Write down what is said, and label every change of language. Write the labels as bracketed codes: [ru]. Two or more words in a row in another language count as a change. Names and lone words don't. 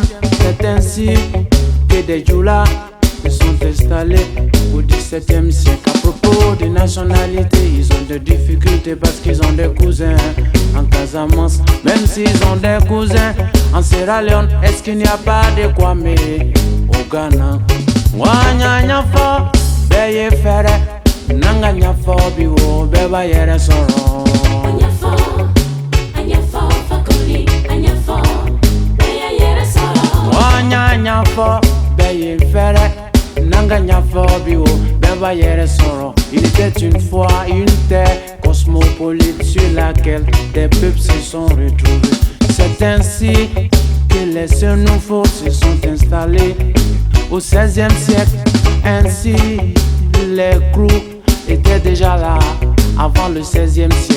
[fr] C'est ainsi que des djoulas se sont installés au 17e siècle. À propos des nationalités, ils ont des difficultés parce qu'ils ont des cousins en Casamance. Même s'ils ont des cousins en Sierra Leone, est-ce qu'il n'y a pas de Kwame au Ghana? [man] Wanya nyafo, beye fere, nanga nyafo biwo, beba yere soro. Anyafo, fakoli, anyafo, beya yere soro. Wanya nyafo, beye fere, nanga nyafo biwo, beba yere soro. [fr] Il était une fois une terre cosmopolite sur laquelle des peuples se sont retrouvés. C'est ainsi que les seuls nouveaux se sont installés au 16e siècle. Ainsi, les crews étaient déjà là avant le 16e siècle.